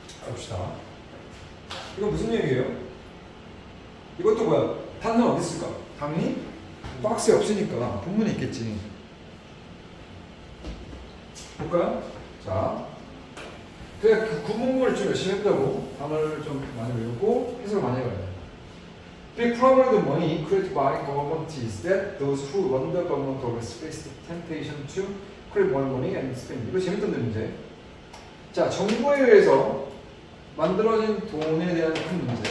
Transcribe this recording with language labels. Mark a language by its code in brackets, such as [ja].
[ko] 봅시다. 이거 무슨 얘기예요? 이것도 뭐야? 단어는 어디 있을까? 당연히 박스에 없으니까 본문에 있겠지. 볼까요? 자, 그냥 그 구문을 좀 열심히 해보자고. 단어를 좀 많이 외우고 해석을 많이 해봐야 돼. [en] Big problem with money created by government is that those who run the government always face the temptation to create more money and spend. [ko] 이거 재밌던 문제. 자, 정부에 의해서 만들어진 돈에 대한 큰 문제.